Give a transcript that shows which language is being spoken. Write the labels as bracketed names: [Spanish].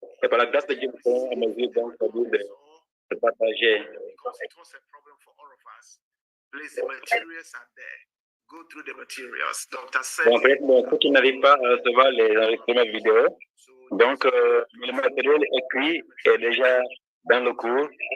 [French] Et par la grâce de Dieu, nous sommes en mesure donc de partager. [English] Because it was a problem for all of us. Please, the materials are there. Go through the materials. Dr. said. [French] En fait, ceux qui n'arrivent pas à recevoir les enregistrements vidéo, donc le matériel écrit est déjà dans le cours.